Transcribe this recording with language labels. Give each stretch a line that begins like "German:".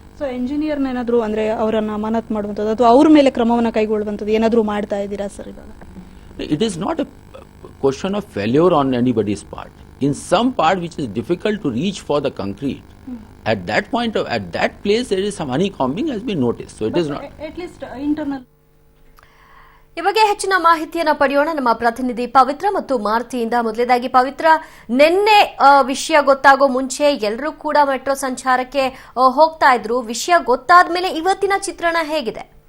Kannada: So engineer ಏನಾದ್ರು ಅಂದ್ರೆ ಅವರನ್ನ ಅಮಾನತ್ ಮಾಡುವಂಥದ್ದು ಅಥವಾ ಅವ್ರ ಮೇಲೆ ಕ್ರಮವನ್ನ ಕೈಗೊಳ್ಳುವಂಥದ್ದು ಏನಾದ್ರು ಮಾಡ್ತಾ ಇದ್ದೀರಾ ಸರ್ ಇವಾಗ?
English: It is not a question of failure on anybody's part. In some part which is difficult to reach for the concrete, at that place there is some honeycombing has been noticed. So it is not. At least internal.
Kannada: ಈ ಬಗ್ಗೆ ಹೆಚ್ಚಿನ ಮಾಹಿತಿಯನ್ನು ಪಡೆಯೋಣ ನಮ್ಮ ಪ್ರತಿನಿಧಿ ಪವಿತ್ರ ಮತ್ತು ಮಾರುತಿಯಿಂದ. ಮೊದಲೇದಾಗಿ ಪವಿತ್ರ, ನಿನ್ನೆ ವಿಷಯ ಗೊತ್ತಾಗೋ ಮುಂಚೆ ಎಲ್ಲರೂ ಕೂಡ ಮೆಟ್ರೋ ಸಂಚಾರಕ್ಕೆ ಹೋಗ್ತಾ ಇದ್ರು. ವಿಷಯ ಗೊತ್ತಾದ ಮೇಲೆ ಇವತ್ತಿನ ಚಿತ್ರಣ ಹೇಗಿದೆ?